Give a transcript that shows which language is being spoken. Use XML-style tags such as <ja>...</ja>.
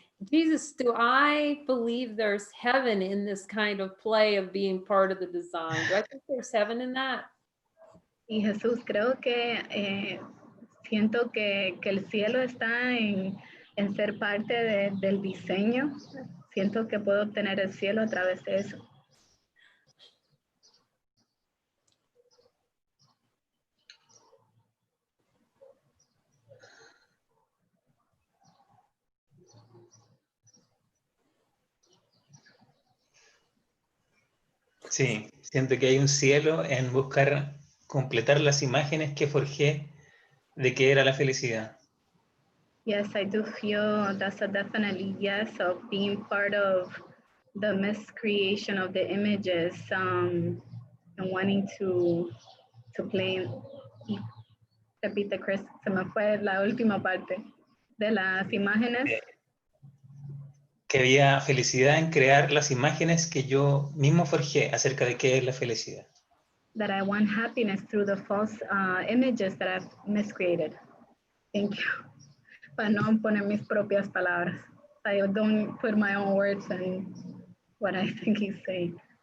<en>Jesus, do I believe there's heaven in this kind of play of being part of the design? Do I think there's heaven in that?</en> <es>Y Jesús, creo que siento que el cielo está en ser parte del diseño. Siento que puedo obtener el cielo a través de eso. Sí, siento que hay un cielo en buscar completar las imágenes que forjé de que era la felicidad.</es> <en>Yes, I do feel that's a definitely yes of being part of the miscreation of the images and wanting to play.</en> <es>Repite, Chris, se me fue la última parte de las imágenes. que había felicidad en crear las imágenes que yo mismo forjé acerca de qué es la felicidad.</es> <en>That I want happiness through the false images that I've miscreated. Thank you.</en> <es>Para no poner mis propias palabras.</es> <en>I don't put my own words in what I think he's saying.</en>